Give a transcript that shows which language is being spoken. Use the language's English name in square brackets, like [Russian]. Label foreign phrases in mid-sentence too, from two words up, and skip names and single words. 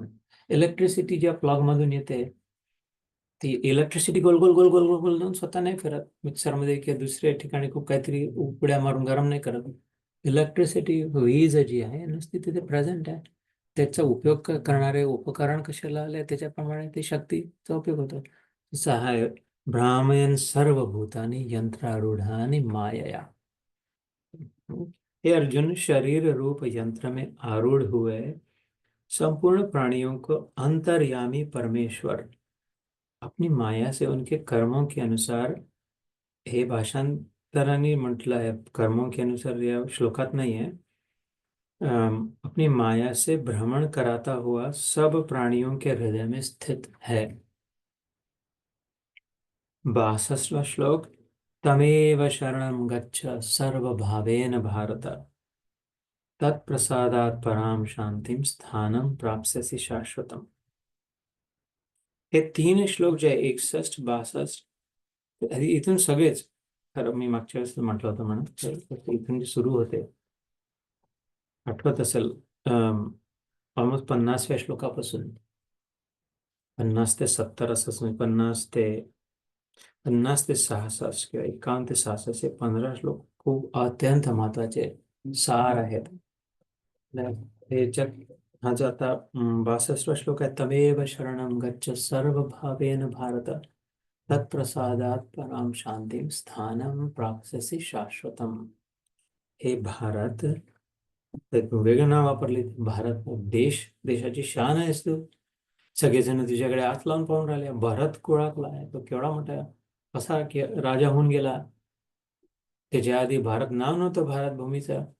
[Marathi] इलेक्ट्रिसिटी ज्या प्लग मधून येते, ती इलेक्ट्रिसिटी गोल गोल गोल गोल गोल गोल जाऊन स्वतः नाही फिरत. मिक्सरमध्ये किंवा दुसऱ्या ठिकाणी खूप काहीतरी उकड्या मारून गरम नाही करत. इलेक्ट्रिसिटी, वीज जी आहे नुसती तिथे प्रेझेंट आहे. त्याचा उपयोग करणारे उपकरण कशाला आले त्याच्याप्रमाणे ती शक्तीचा उपयोग होतो. जसं आहे [Sanskrit] भ्रामयन सर्वभूतानि यंत्रारूढानि मायया. [Hindi] हे अर्जुन, शरीर रूप यंत्र में आरूढ़ हुए संपूर्ण प्राणियों को अंतर्यामी परमेश्वर अपनी माया से उनके कर्मों के अनुसार, [Marathi] हे भाषांतराने म्हटलं आहे, [Hindi] कर्मों के अनुसार [Marathi] या श्लोकात नाही आहे, [Hindi] अपनी माया से भ्रमण कराता हुआ सब प्राणियों के हृदय में स्थित है. [Marathi] 62वां श्लोक, [Sanskrit] तमेव शरणं गच्छ सर्वभावेन भारत तत्प्रसादात् पराम शांतिम स्थानं प्राप्स्यसि शाश्वतम. [Marathi] हे तीन श्लोक जे आहे 61, 62, इथून सगळेच, खरं मी मागच्या वेळेस म्हटलं होतं म्हणून, इथून जे सुरू होते, आठवत असेल, ऑलमोस्ट 50व्या श्लोकापासून 50 ते 70 असं, 50 ते 66 किंवा 51 ते 66 हे 15 श्लोक खूप अत्यंत महत्वाचे सार आहेत. याच्यात हा जो आता 62वा श्लोक आहे, [Sanskrit] तमेव शरणं गच्छ सर्वभावेन भारत तत्प्रसादात् पराम शांतिम स्थानं प्राप्स्यसि शाश्वतम. [Marathi] हे भारत, एक वेगळं नाव वापरले, भारत देश, देशाची शान आहेस तू. सगळेजण तुझ्याकडे हात लावून पाहून राहिले. भरत कुळाकला आहे, तो केवढा मोठा कसा की राजा होऊन गेला. त्याच्या आधी भारत नाव नव्हतं भारत भूमीचं.